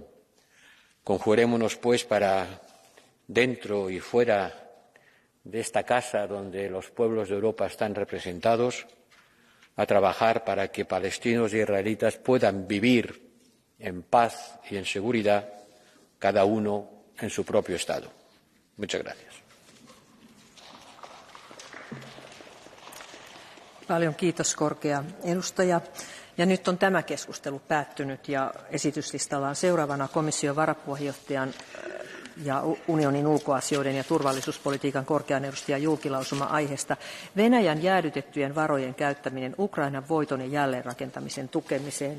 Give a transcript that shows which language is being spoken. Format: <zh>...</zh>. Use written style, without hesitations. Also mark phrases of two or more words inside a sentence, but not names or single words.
<es>Conjurémonos, pues, para, dentro y fuera de esta casa donde los pueblos de Europa están representados, a trabajar para que palestinos y israelitas puedan vivir en paz y en seguridad, cada uno en su propio Estado. Muchas gracias.</es> <fi>Paljon kiitos, korkea edustaja. Ja nyt on tämä keskustelu päättynyt ja esityslistalla on seuraavana komission varapuheenjohtajan ja unionin ulkoasioiden ja turvallisuuspolitiikan korkean edustajan julkilausuma aiheesta Venäjän jäädytettyjen varojen käyttäminen Ukrainan voiton ja jälleenrakentamisen tukemiseen.</fi>